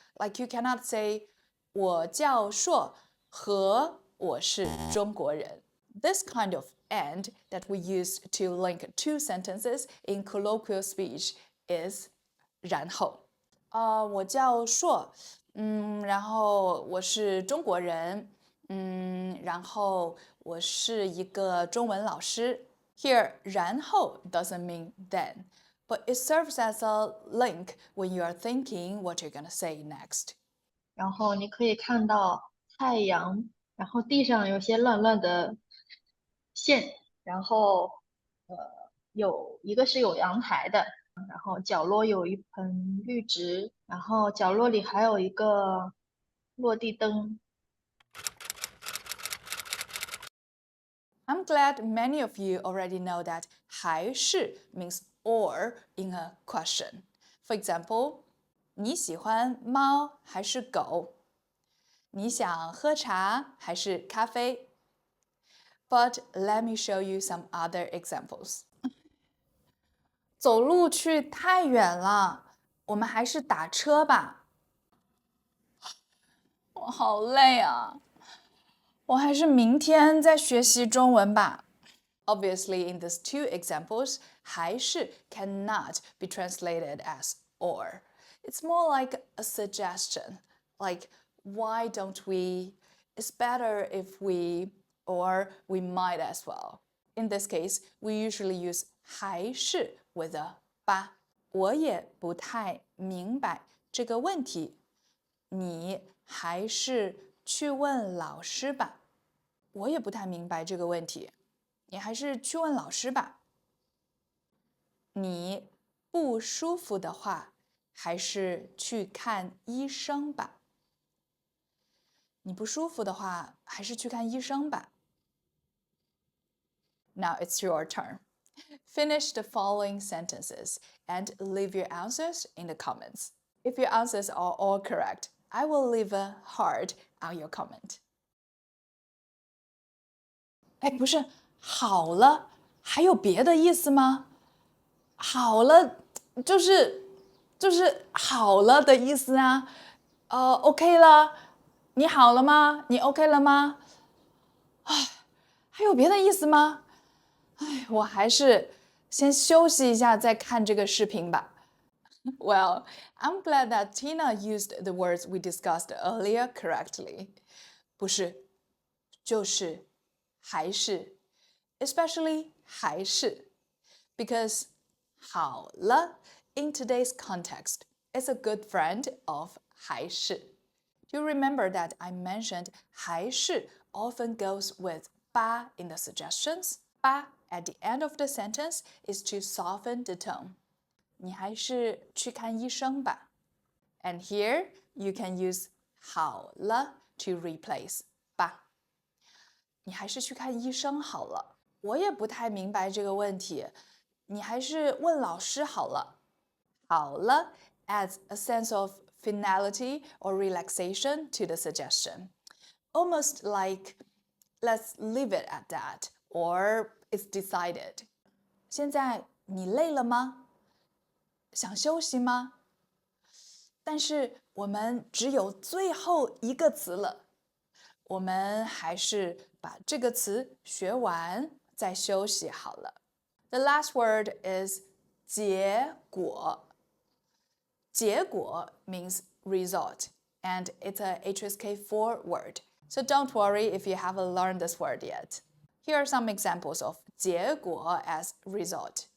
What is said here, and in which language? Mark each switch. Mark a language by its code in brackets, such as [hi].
[en] Like you cannot say [zh] 我叫硕和我是中国人. [en] This kind of and that we use to link 2 sentences in colloquial speech is 然后。 [zh] 我叫硕，然后我是中国人。然后我是一个中文老师。 [en] Here, 然后 doesn't mean then, but it serves as a link when you are thinking what you're gonna say next. [zh] 然后你可以看到太阳，然后地上有些乱乱的线，然后有一个是有阳台的，然后角落有一盆绿植，然后角落里还有一个落地灯。 [en] I'm glad many of you already know that 还是 means or in a question. For example, [zh] 你喜欢猫还是狗？你想喝茶还是咖啡？ [en] But let me show you some other examples. [zh] 走路去太远了，我们还是打车吧。我好累啊，我还是明天再学习中文吧。 [en] Obviously, in these two examples, 还是 cannot be translated as or. It's more like a suggestion, like why don't we? It's better if we, or we might as well. In this case, we usually use 还是 with a 吧。 [zh] 我也不太明白这个问题，你还是去问老师吧。我也不太明白这个问题。你还是去问老师吧。你不舒服的话，还是去看医生吧。你不舒服的话，还是去看医生吧。 [en] Now it's your turn. Finish the following sentences and leave your answers in the comments. If your answers are all correct, I will leave a heart on your comment. [zh] 哎，不是，好了，还有别的意思吗？好了，就是好了的意思啊。 OK 了，你好了吗？你 OK 了吗？唉，还有别的意思吗？唉，我还是先休息一下再看这个视频吧。 [en] Well, I'm glad that Tina used the words we discussed earlier correctly. [zh] 不是，就是还是 [en] especially 还是 because 好了 in today's context is a good friend of 还是. Do you remember that I mentioned 还是 often goes with 吧 in the suggestions? 吧 at the end of the sentence is to soften the tone. [zh] 你还是去看医生吧. [en] And here you can use 好了 to replace 吧。 [zh] 你还是去看医生好了。我也不太明白这个问题，你还是问老师好了。 [en] 好了 adds a sense of finality or relaxation to the suggestion. Almost like, let's leave it at that, or it's decided. [zh] 现在你累了吗？想休息吗？但是我们只有最后一个词了，我们还是把这个词学完再休息好了。 [en] The last word is 结果。结果 means result, and it's a HSK4 word. So don't worry if you haven't learned this word yet. Here are some examples of 结果 as result.